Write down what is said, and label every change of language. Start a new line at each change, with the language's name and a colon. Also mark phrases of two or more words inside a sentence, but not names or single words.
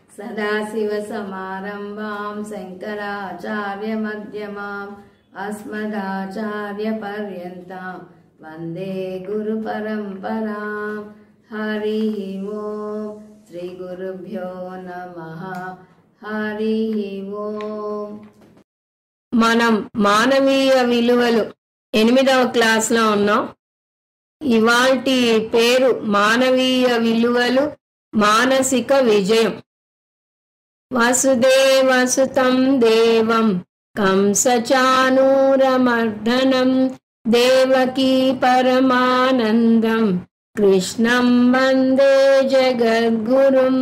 Sanskrit: सदाशिवसमारम्भां शङ्कराचार्यमध्यमाम् अस्मदाचार्यपर्यन्तां वन्दे गुरुपरम्परां। हरिः ओं श्रीगुरुभ्यो नमः। हरिः ओं।
Telugu: మనం మానవీయ విలువలు 8వ క్లాస్లో ఉన్నాం. ఇవాల్టి పేరు మానవీయ విలువలు మానసిక విజయం.
Sanskrit: వసుదేవసుతం దేవం కంసచానూరమర్దనం దేవకీ పరమానందం కృష్ణం వందే జగద్గురుం.